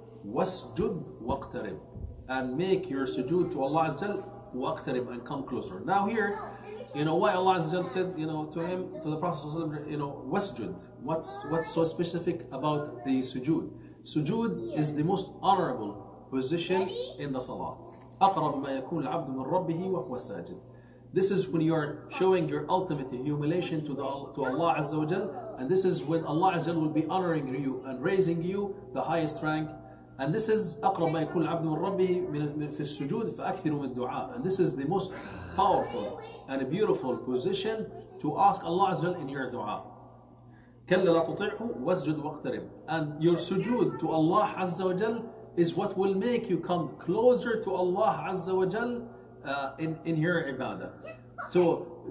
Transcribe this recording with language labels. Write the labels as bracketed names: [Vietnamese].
[Arabic] وَاسْجُدْ وَاقْتَرِبْ, [English] and make your sujood to Allah Azza wa Jal, [Arabic] وَاقْتَرِبْ, [English] and come closer. Now here, why Allah Azza wa Jal said, to the Prophet wasjud. What's so specific about the sujood? Sujood is the most honorable position in the salah. [Arabic] أقرب ما يكون العبد من ربه وهو ساجد. [English] This is when you are showing your ultimate humiliation to Allah Azza wa Jal, and this is when Allah Azza wa Jal will be honoring you and raising you the highest rank. And this is [Arabic] أقرب ما يكون العبد من ربه في السجود فأكثروا من الدعاء. [English] And this is the most powerful and beautiful position to ask Allah Azza wa Jal in your dua. [Arabic] كَلَّا لَا تُطِعْهُ وَاسْجُدْ وَاقْتَرِبْ. [English] And your sujood to Allah Azza wa Jal is what will make you come closer to Allah Azza wa Jal in your ibadah. So